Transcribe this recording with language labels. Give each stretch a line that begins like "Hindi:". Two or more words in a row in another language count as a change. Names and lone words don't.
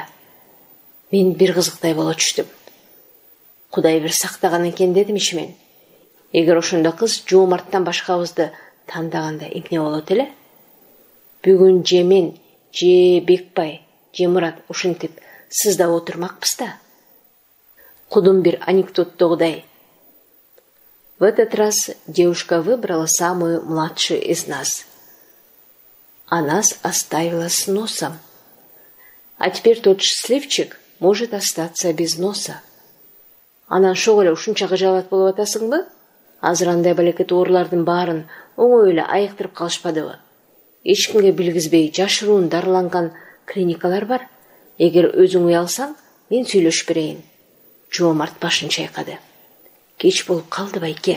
Kyrgyz: Мен бир кызыктай боло түштүм. Кудай бир сактаган экен, дедим ичимен. Эгер ошондо кыз Жоомарттан башкабызды тандаганда эмне болот эле? Бүгүн же мен, же Бекбай, же Мурат ушинтип сыздап отурмакпыз да. Кудум бир анекдоттогудай.
Russian: В этот раз девушка выбрала самую младшую из нас. А нас оставила с носом. А теперь тот счастливчик может остаться без носа.
Kyrgyz: Анан шого эле ушунча кыжалат болуп атасыңбы? Азыр андай балекет оорулардын баарын оңой эле айыктырып калышпадыбы? Эч кимге билгизбей жашыруун дарыланган клиникалар бар. Эгер өзүң уялсаң, мен сүйлөшүп берейин. Жоомарт башын чайкады. Кеч болуп калды, байке.